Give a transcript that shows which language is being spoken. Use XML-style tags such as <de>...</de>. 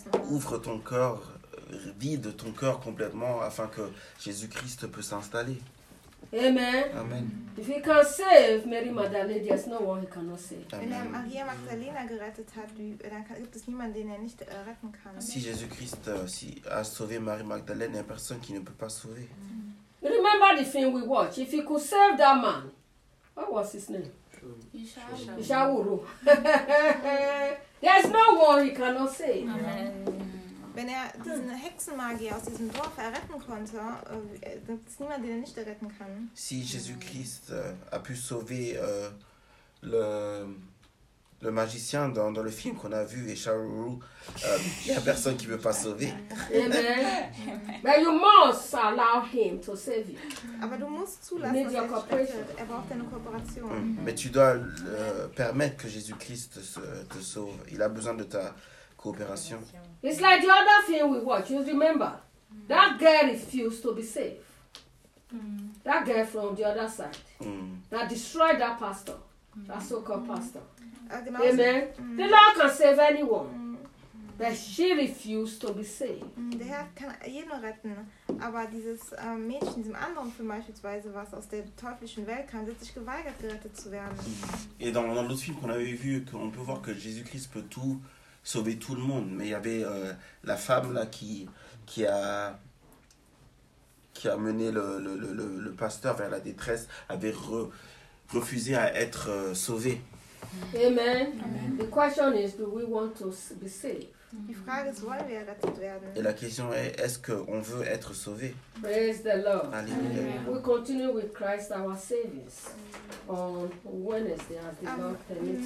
<fr>Ouvre ton cœur, vide ton cœur complètement afin que Jésus-Christ peut s'installer. Amen. Amen.</fr> <en>If he can save Mary Magdalene, there's no one he cannot save.</en> <de>Wenn er Maria Magdalena gerettet hat, dann gibt es niemanden, den er nicht retten kann.</de> <fr>Si Jésus-Christ a sauvé Marie Magdalene, il n'y a personne qui ne peut pas sauver. Mm.</fr> <en>Remember the thing we watched. If he could save that man, what was his name? Ishauru. There's no one he cannot save. Amen. Amen.</en> <de>Wenn er diesen Hexenmagier aus diesem Dorf erretten konnte, gibt es niemanden, den er nicht erretten kann.</de> <fr>Si Jésus-Christ a pu sauver le magicien dans le film qu'on a vu, et Charou, il n'y a personne qui ne peut pas sauver.</fr> <en>Amen. But you must allow him to save you.</en> <de>Aber du musst zulassen, dass er braucht deine Kooperation. Mm-hmm.</de> <fr>Mais tu dois permettre que Jésus-Christ te sauve. Il a besoin de ta coopération.</fr> <en>It's like the other thing we watch. You remember? That girl refused to be saved. That girl from the other side. That destroyed that pastor. That so-called pastor. Amen. The Lord can save anyone. But she refused to be saved.</en> <de>Der Herr kann jeden retten. Aber dieses Mädchen, diesem anderen Film beispielsweise, was aus der teuflischen Welt kam, hat sich geweigert, gerettet zu werden.</de> <fr>Et dans l'autre film qu'on avait vu, qu'on peut voir que Jésus-Christ peut tout sauver tout le monde, mais il y avait la femme là qui a mené le pasteur vers la détresse avait refusé à être sauvée. Amen. Amen.</fr> <en>The question is, do we want to be saved?</en> <de>Die Frage ist, wollen wir errettet werden?</de> <fr>Et la question est-ce que on veut être sauvé?</fr> <en>Praise the Lord.</en> <fr>Alléluia. Amen.</fr> <en>We continue with Christ our Savior on Wednesday as the Lord permits.</en>